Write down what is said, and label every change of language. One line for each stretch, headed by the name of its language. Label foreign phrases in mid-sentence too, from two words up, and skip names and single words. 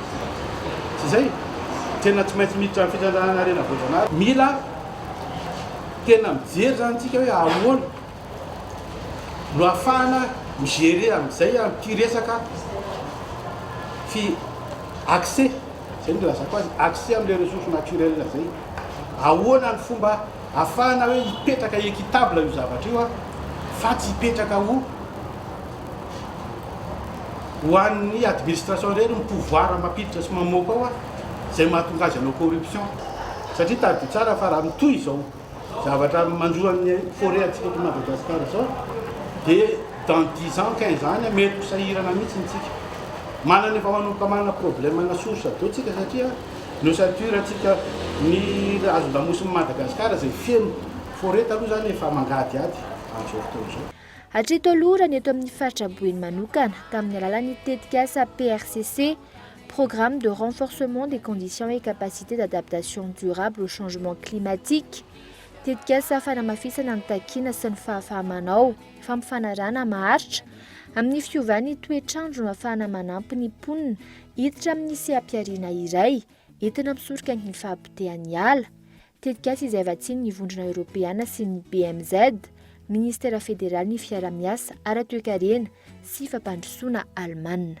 Malagasy: Tsy zay tena tsy maintsy miditra amin'ny fitrandrana rena voajanahary mila tena mijery zany tsika hoe ahoana no ahafahana migérer amin'izay amin'ity resaka accès zay no lazako azy accès amin'le
French: ressources naturelles
Malagasy: zay ahoana ny fomba ahafahana hoe hipetraka équitable io zavatra io fa tsy hipetraka ho an'ny administration reny ny pouvoir mampiditra sy mamoaka ao zay mahatonga azy anao corruption satria tady tsara fa raha mitohy izao zavatra mandroan'ny forêt atsika eto Madagasikara zao dia
French: dans 10 ans 15 ans
Malagasy: mety mpisahirana mihitsy tsika manana efa manomboka manana problème na source atao tsika satria l'ossature atsika ny hazon-damosiny Madagasikara zay feno forêt taloha zany efa mangady ady amin'izao fotoana izao. Hatreto aloha raha ny eto amin'ny faritra Boeny manokana tamin'ny alalan'ny tetikasa PRCC,
French: Programme de renforcement des conditions et capacités d'adaptation durable au changement climatique,
Malagasy: tetikasa fanamafisana ny takiana sy ny fahafahamanao, fampifanarana maharitra amin'ny fiovan'ny toetrandro no ahafahana manampy ny mponina hiditra amin'ny sehampiariana iray entina misoroka ny fahabitehan'ny ala. Tetikasa izay vatsiany ny vondrona Europeana sy ny BMZ, Ministera Federal ny fiara-miasa, ara-toekarena sy fampandrosoana Almanina.